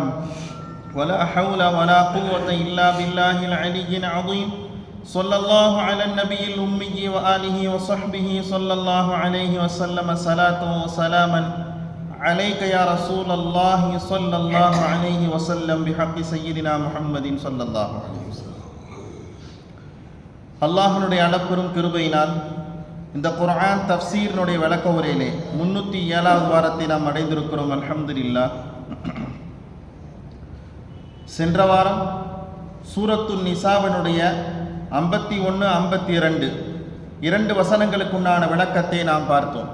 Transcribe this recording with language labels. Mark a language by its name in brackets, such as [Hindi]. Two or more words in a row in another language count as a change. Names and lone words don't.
[Arabic] ولا حول ولا قوة إلا بالله العلي العظيم صلى الله على النبي الأمي وآله وصحبه صلى الله عليه وسلم صلاة وسلاما عليك يا رسول الله صلى الله عليه وسلم بحق سيدنا محمد صلى الله عليه وسلم. [Tamil] அல்லாஹ்வுடைய அளப்பெரும் கிருபையினால் இந்த குர்ஆன் தஃப்சீரினுடைய விளக்க உரையிலே 307வது வாரத்தை நாம் அடைந்திருக்கிறோம். அல்ஹம்துலில்லாஹ். சென்ற வாரம் சூரத்துன் நிசாவினுடைய 51, 52 இரண்டு வசனங்களுக்குண்டான விளக்கத்தை நாம் பார்த்தோம்.